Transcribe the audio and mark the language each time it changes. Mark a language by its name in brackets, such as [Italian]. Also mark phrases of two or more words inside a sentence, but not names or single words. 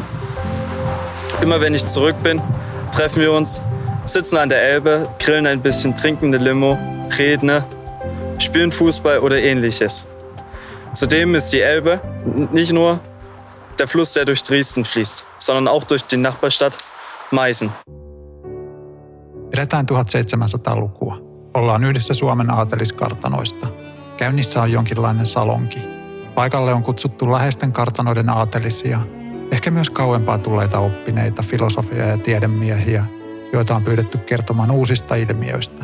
[German] Immer wenn ich zurück bin, treffen wir uns, sitzen an der Elbe, grillen ein bisschen, trinken eine Limo, reden, spielen Fußball oder ähnliches. Zudem ist die Elbe nicht nur der Fluss, der durch Dresden fließt, sondern auch durch die Nachbarstadt Meißen. [Finnish] Eletään 1700-lukua. Ollaan yhdessä Suomen aateliskartanoista. Käynnissä on jonkinlainen salonki. Paikalle on kutsuttu läheisten kartanoiden aatelisia, ehkä myös kauempaa tulleita oppineita, filosofia ja tiedemiehiä, joita on pyydetty kertomaan uusista ilmiöistä.